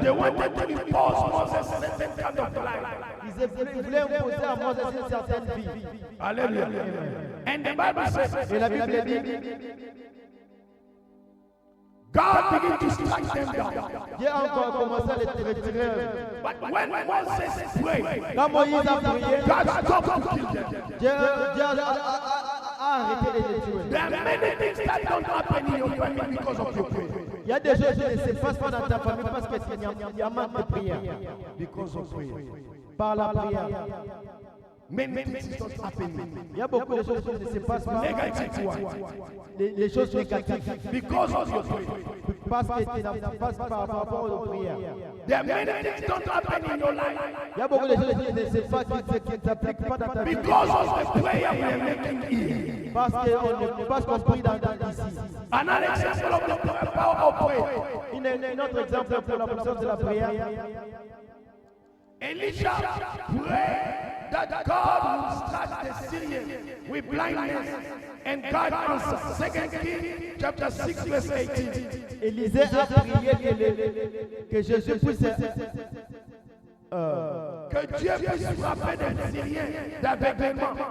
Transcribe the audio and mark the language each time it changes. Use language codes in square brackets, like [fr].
[en] They wanted to impose Moses certain kind of life. [fr] Ils voulaient imposer à Moses une certaine vie. [en] Hallelujah. And the Bible says, [fr] Et la Bible dit, [en] God began to strike them down. [fr] Dieu a encore commencé à les retirer. [en] But when Moses prayed, [fr] Quand Moïse a prié, [en] God stopped to kill them. [fr] Dieu a arrêté de les tuer. [en] There are many things that don't happen in your family because of your prayer. [fr] Il y a des choses qui ne se passent pas dans ta famille parce qu'il y a un manque de prière. [en] Because of prayer. [fr] par la prière. [en] Many things don't happen. [fr] Il y a beaucoup de choses qui ne se passent pas. [en] Negative one. [fr] Les choses négatives. [en] Because of your prayer. [fr] Parce que tu n'as pas par rapport aux prières. [en] There are many things don't happen in your life. [fr] Il y a beaucoup de choses qui ne se passent pas, qui ne s'appliquent pas dans ta vie. [en] Because of the prayer we are making here. [fr] Parce qu'on prie dans ici. [en] Another example of the power of prayer. [fr] Un autre exemple pour la puissance de la prière. [en] Elisha prayed that God would strike the Syrians with blindness, and God answered. 2 Kings chapter 6 verse 18. [fr] Élisée a prié que Jésus puisse Que Dieu puisse frapper des Syriens d'aveuglement.